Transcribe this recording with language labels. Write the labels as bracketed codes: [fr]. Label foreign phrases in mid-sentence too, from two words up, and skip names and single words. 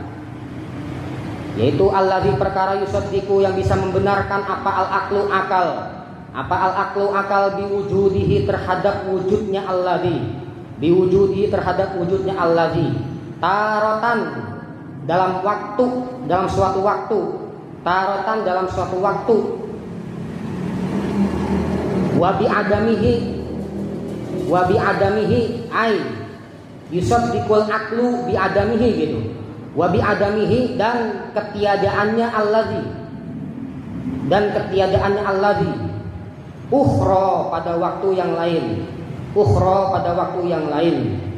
[id] yaitu alladzi perkara yusaddiqu yang bisa membenarkan apa [ar] العقل بوجوده [id] terhadap wujudnya [ar] الذي تارة [id] dalam suatu waktu [ar] وبعدمه أي يصدق العقل بعدمه [id] gitu. [ar] وبعدمه [id] dan ketiadaannya [ar] الذي أخرى [id] pada waktu yang lain.